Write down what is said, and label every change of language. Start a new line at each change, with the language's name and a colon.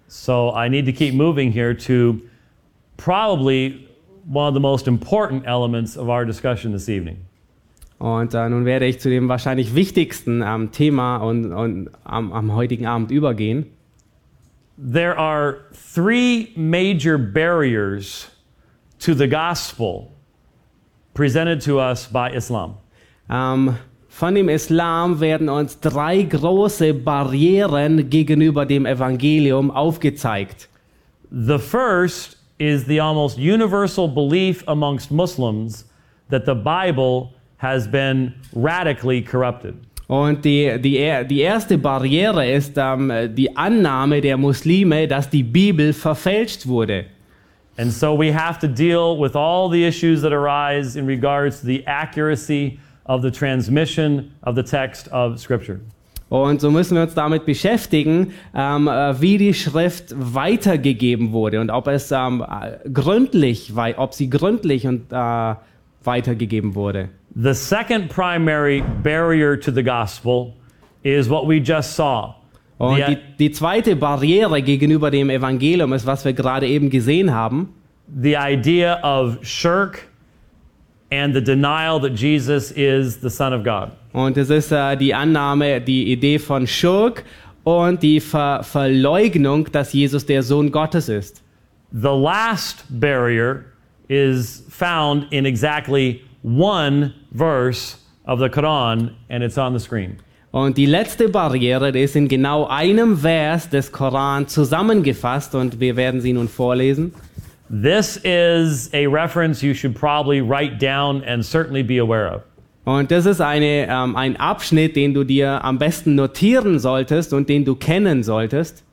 English: So I need to keep moving here to probably one of the most important elements of our discussion this evening.
German: Und nun werde ich zu dem wahrscheinlich wichtigsten Thema und am heutigen Abend übergehen.
English: There are three major barriers to the gospel presented to us by Islam.
German: Von dem Islam werden uns drei große Barrieren gegenüber dem Evangelium aufgezeigt.
English: The first is the almost universal belief amongst Muslims that the Bible has been radically corrupted.
German: Und die erste Barriere ist die Annahme der Muslime, dass die Bibel verfälscht wurde.
English: And so we have to deal with all the issues that arise in regards to the accuracy of the transmission of the text of Scripture.
German: Und so müssen wir uns damit beschäftigen, wie die Schrift weitergegeben wurde und ob sie gründlich weitergegeben wurde.
English: The second primary barrier to the gospel is what we just saw.
German: Und die zweite Barriere gegenüber dem Evangelium ist, was wir gerade eben gesehen haben.
English: The idea of shirk and the denial that Jesus is the Son of God.
German: Und es ist die Annahme, die Idee von Schirk und die Verleugnung, dass Jesus der Sohn Gottes ist.
English: The last barrier is found in exactly one verse of the Quran, and it's on the screen.
German: Und die letzte Barriere ist in genau einem Vers des Koran zusammengefasst und wir werden sie nun vorlesen.
English: This is a reference you should probably write down and certainly be aware of.
German: Und das ist ein Abschnitt, den du dir am besten notieren solltest und den du kennen solltest.